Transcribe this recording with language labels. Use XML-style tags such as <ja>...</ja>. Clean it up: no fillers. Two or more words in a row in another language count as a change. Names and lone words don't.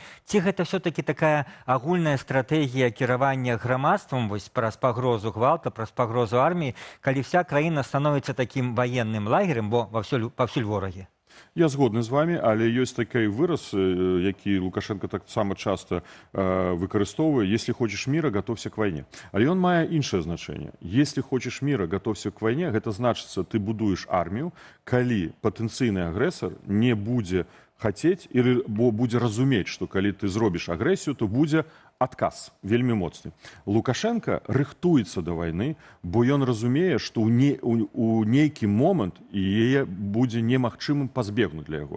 <be>Ці гэта все-таки такая агульная стратэгія кіравання грамадствам вось праз пагрозу гвалта, праз пагрозу арміі, калі вся краіна становіцца такім ваенным лагерем, бо паўсюль ворагі? Я згодны з вами, але ёсць такі выраз, які Лукашенко так само часто выкарыстоўвае:</be> <ru>если хочешь мира, готовься к войне.</ru> <be>Але ён мае іншае значэнне.</be> <ru>Если хочешь мира, готовься к войне,</ru> <be>гэта значыцца, ты будуеш армію, калі патэнцыйны агрэсар не будзе хацець, бо будзе разумець, што калі ты зробіш агрэсію, то будзе адказ вельмі моцны. Лукашенко рыхтуецца да вайны, бо ён разумее, што ў нейкі момант яе будзе немагчымым пазбегнуць для яго.</be>